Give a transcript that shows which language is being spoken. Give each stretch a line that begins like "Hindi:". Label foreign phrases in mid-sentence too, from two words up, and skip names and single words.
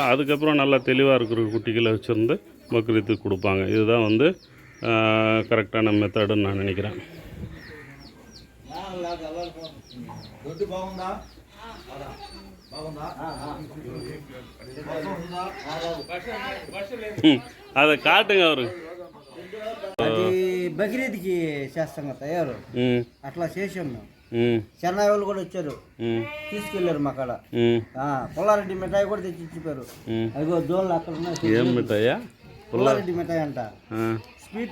Tamil: அதுக்கப்புறம் நல்லா தெளிவாக இருக்கிற குட்டிகளை வச்சுருந்து பக்ரீத்துக்கு கொடுப்பாங்க. இதுதான் வந்து
English: correct method
Tamil: நான் நினைக்கிறேன். அதை కాటుగా அவருக்கு
Telugu: అది బక్రీద్కి చేస్తాం కదా తయారు అట్లా చేసాం మేము. చెన్నై వాళ్ళు కూడా వచ్చారు, తీసుకెళ్లారు మా కాడ. పుల్లారెడ్డి మిఠాయి కూడా తెచ్చి ఇచ్చిపోయారు. అదిగో జోన్లు అక్కడ ఉన్నాయి. ఏం మిఠాయా? పుల్లారెడ్డి మిఠాయి అంట, స్వీట్.